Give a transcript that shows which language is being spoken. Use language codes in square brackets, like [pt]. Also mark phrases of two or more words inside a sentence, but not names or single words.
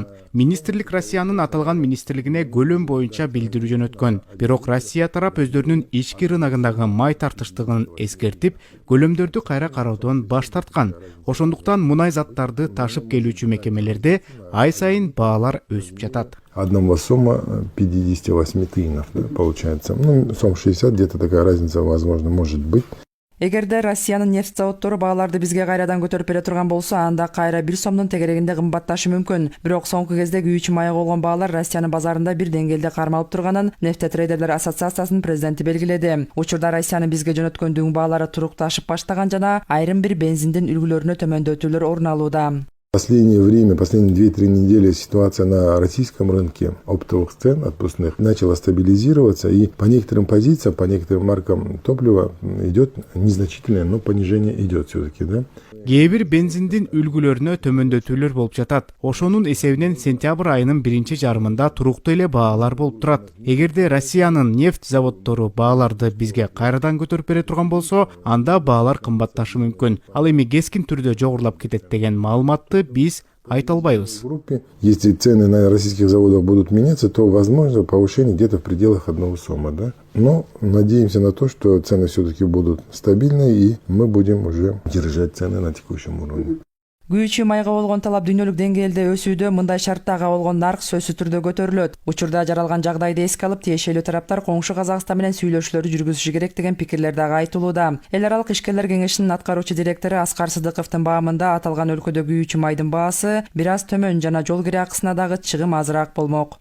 [ky] Министрлик Россиянын аталган министрлигине көлөм боюнча билдирүү жөнөткөн. Бирок Россия тарап өздөрүнүн ички рыногундагы май тартыштыгын эскертип, көлөмдөрдү кайра кароодон баш тарткан. Ошондуктан мунай заттарды ташып келүүчү мекемелерде ай сайын баалар өсүп жатат. [ru] Одного сома 58 тыйнов, да, получается. Ну, сом 60, где-то такая разница, возможно, может быть. [ky] Эгерде Россиянын нефть заводдору бааларды бизге кайрадан көтөрүп бере турган болсо, анда кайра 1 сомдун тегерегинде кымбатташы мүмкүн. Бирок соңку кезде күйүүчү майга болгон баалар Россиянын базарында бир деңгээлде кармалып турганын Нефтетрейдерлер ассоциациясынын президенти белгиледи. Учурда Россиянын бизге жөнөткөн дүң баалары турукташып баштаган жана айрым бир бензиндин үлгүлөрүнө төмөндөтүүлөр орун алууда. [ru] В последнее время, последние 2-3 недели ситуация на российском рынке оптовых цен отпускных начала стабилизироваться, и по некоторым позициям, по некоторым маркам топлива идет незначительное, но понижение идет все-таки, да? [ky] Кээ бир бензиндин үлгүлөрүнө төмөндөтүүлөр болуп жатат. Ошонун эсебинен сентябрь айынын биринчи жарымында туруктуу эле баалар болуп турат. Эгерде Россиянын нефть заводдору бааларды бизге кайрадан көтөрүп бере турган болсо, анда баалар кымбатташы мүмкүн. Ал эми кескин түрдө жогорулап кетет деген маалыматты биз айта албайбыз. [ru] Если цены на российских заводах будут меняться, то возможно повышение где-то в пределах 1 сома, да? Но надеемся на то, что цены все-таки будут стабильны, и мы будем уже держать цены на текущем уровне. [ky] Күйүүчү майга болгон талап дүйнөлүк деңгээлде өсүүдө, мындай шарттага болгон нарк сөзсүз түрдө көтөрүлөт. Учурда жаралган жагдайды эске алып, тиешелүү тараптар коңшу Казакстан менен сүйлөшүүлөрдү жүргүзүшү керек деген пикирлер дагы айтылууда. Эл аралык ишкерлер кеңешинин аткаруучу директору Аскар Сыдыковдун баамында аталган өлкөдө күйүүчү майдын баасы бир аз төмөн жана жол кире акысына дагы чыгым азыраак болмок.